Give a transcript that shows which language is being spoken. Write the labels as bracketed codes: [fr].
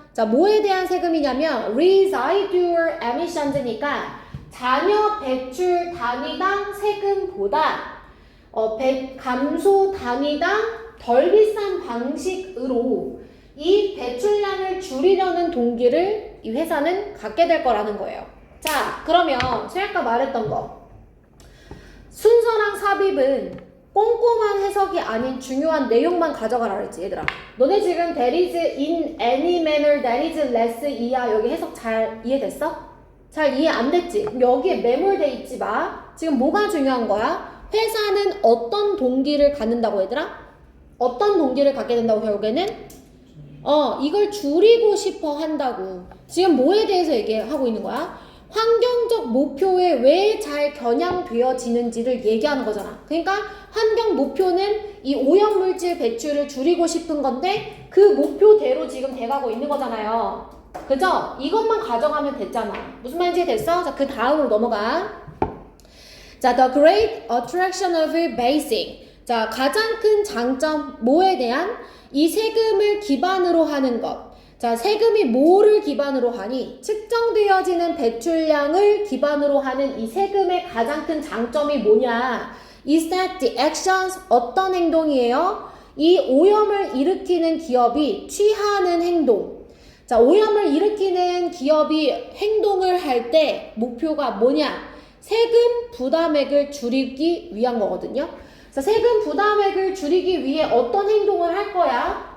[ko] 자, 뭐에 대한 세금이냐면 [en] residual emissions [ko] 니까 잔여 배출 단위당 세금보다 감소 단위당 덜 비싼 방식으로 이 배출량을 줄이려는 동기를 이 회사는 갖게 될 거라는 거예요. 자, 그러면 제가 아까 말했던 거 순서랑 삽입은 꼼꼼한 해석이 아닌 중요한 내용만 가져가라 그랬지 얘들아. 너네 지금 [en] that is in any manner that is less [ko] 이하 여기 해석 잘 이해됐어? 잘 이해 안 됐지? 그럼 여기에 매몰돼 있지 마. 지금 뭐가 중요한 거야? 회사는 어떤 동기를 갖는다고 얘들아? 어떤 동기를 갖게 된다고 결국에는? 이걸 줄이고 싶어 한다고. 지금 뭐에 대해서 얘기하고 있는 거야? 환경적 목표에 왜 잘 겨냥되어지는지를 얘기하는 거잖아. 그러니까 환경 목표는 이 오염물질 배출을 줄이고 싶은 건데 그 목표대로 지금 돼가고 있는 거잖아요. 그죠? 이것만 가져가면 됐잖아. 무슨 말인지 됐어? 자, 그 다음으로 넘어가. [en] 자, the great attraction of basing. [ko] 자, 가장 큰 장점 뭐에 대한? 이 세금을 기반으로 하는 것. 자, 세금이 뭐를 기반으로 하니? 측정되어지는 배출량을 기반으로 하는 이 세금의 가장 큰 장점이 뭐냐? [en] Is that the actions [ko] 어떤 행동이에요? 이 오염을 일으키는 기업이 취하는 행동. 자, 오염을 일으키는 기업이 행동을 할 때 목표가 뭐냐? 세금 부담액을 줄이기 위한 거거든요. 자, 세금 부담액을 줄이기 위해 어떤 행동을 할 거야?